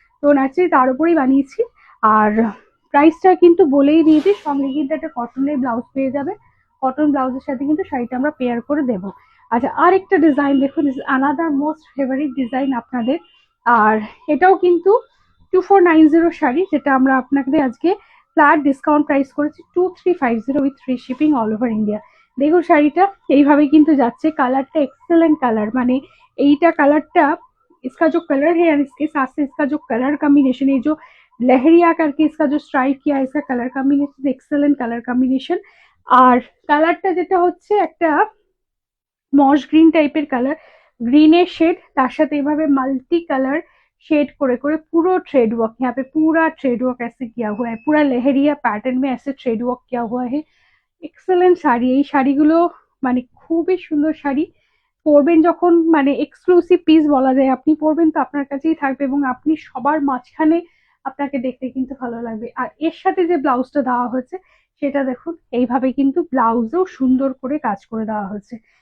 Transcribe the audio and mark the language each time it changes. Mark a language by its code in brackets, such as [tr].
[bn] তো ন্যাচারালি তার উপরেই বানিয়েছি। আর প্রাইসটা কিন্তু বলেই দিয়েছি, সঙ্গে কিন্তু একটা কটনের ব্লাউজ পেয়ে যাবে, কটন ব্লাউজের সাথে কিন্তু শাড়িটা আমরা পেয়ার করে দেবো। আচ্ছা, আর একটা ডিজাইন দেখুন, আনাদার মোস্ট ফেভারিট ডিজাইন আপনাদের। আর এটাও কিন্তু 2490 শাড়ি, যেটা আমরা আপনাদের আজকে ফ্ল্যাট ডিসকাউন্ট প্রাইস করেছি 2350 with free shipping all over India. দেখুন শাড়িটা এইভাবে কিন্তু যাচ্ছে, কালারটা [hi] एक्सेलेंट कलर, माने [bn] এইটা কালারটা, [hi] इसका जो कलर है और इसके साथ से इसका जो कलर कॉम्बिनेशन है, जो लहरिया करके इसका जो स्ट्राइक किया है, इसका colour combination excellent colour combination. [bn] আর কালারটা যেটা হচ্ছে একটা মস গ্রিন টাইপের কালার, [hi] ग्रीन शेड, [bn] তার সাথে এভাবে মাল্টি কালার [hi] शेड করে করে পুরো थ्रेड वर्क, यहाँ पे पूरा थ्रेड वर्क ऐसे किया हुआ है, पूरा लहरिया पैटर्न में ऐसे थ्रेड वर्क किया हुआ है। [bn] এক্সেলেন্ট শাড়ি, এই শাড়িগুলো মানে খুবই সুন্দর শাড়ি। পরবেন যখন মানে এক্সক্লুসিভ পিস বলা যায়, আপনি পরবেন তো আপনার কাছেই থাকবে এবং আপনি সবার মাঝখানে আপনাকে দেখতে কিন্তু ভালো লাগবে। আর এর সাথে যে ব্লাউজটা দেওয়া হয়েছে সেটা দেখুন, এইভাবে কিন্তু ব্লাউজেও সুন্দর করে কাজ করে দেওয়া হয়েছে।